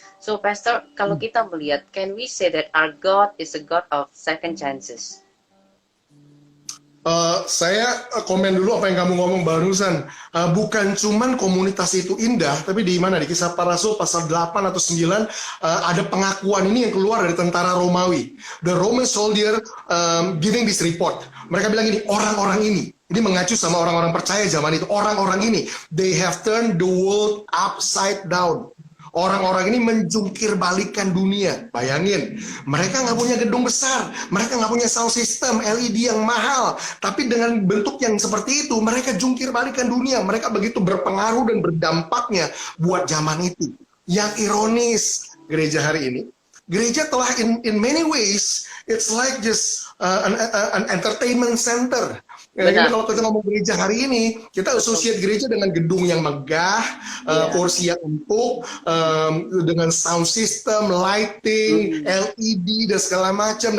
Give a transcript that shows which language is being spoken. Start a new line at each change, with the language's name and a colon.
English: So Pastor,
Indonesian: kalau kita melihat,
English: can we say that our God is a God of second chances?
Indonesian: Saya komen dulu apa yang kamu ngomong barusan. Bukan cuman komunitas itu indah, tapi di mana? Di Kisah Para Rasul pasal 8 atau 9 ada pengakuan ini yang keluar dari tentara Romawi.
English: The Roman soldier giving this report.
Indonesian: Mereka bilang gini, orang-orang ini mengacu sama orang-orang percaya zaman itu. Orang-orang ini,
English: they have turned the world upside down.
Indonesian: Orang-orang ini menjungkir balikan dunia. Bayangin, mereka nggak punya gedung besar, mereka nggak punya sound system LED yang mahal, tapi dengan bentuk yang seperti itu, mereka jungkir balikan dunia. Mereka begitu berpengaruh dan berdampaknya buat zaman itu. Yang ironis, gereja hari ini gereja telah
English: in many ways, it's like just an entertainment center.
Indonesian: Ya, ini Benar. kalau kita ngomong gereja hari ini, kita associate gereja dengan gedung yang megah, Iya. kursi yang empuk, dengan sound system, lighting, LED dan segala macam.